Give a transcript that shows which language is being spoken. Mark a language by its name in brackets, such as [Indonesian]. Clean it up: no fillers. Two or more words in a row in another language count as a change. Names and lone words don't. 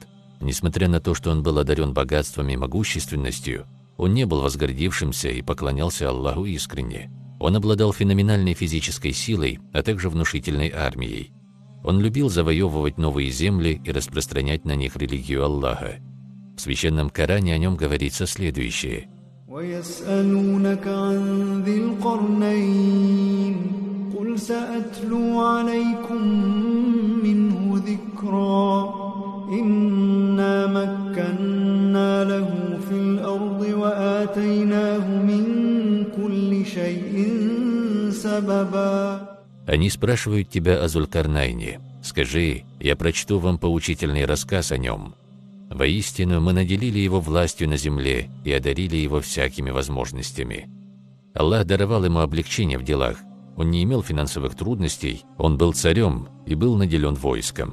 [Russian] Несмотря на то, что он был одарен богатством и могущественностью, он не был возгордившимся и поклонялся Аллаху искренне. Он обладал феноменальной физической силой, а также внушительной армией. Он любил завоевывать новые земли и распространять на них религию Аллаха. В священном Коране о нем говорится следующее. [Arabic] وَيَسْأَلُونَكَ عَنْ ذِي الْقَرْنَيْنِ قُلْ سَأَتْلُو عَلَيْكُمْ مِنْهُ ذِكْرًا إِنَّا مَكَّنَّا لَهُ فِي الْأَرْضِ وَآتَيْنَاهُ مِنْ كُلِّ شَيْءٍ سَبَبًا. [Russian] Они спрашивают тебя о Зулькарнайне. Скажи, я прочту вам поучительный рассказ о нем. Воистину, мы наделили его властью на земле и одарили его всякими возможностями. Аллах даровал ему облегчение в делах. Он не имел финансовых трудностей, он был царем и был наделен войском.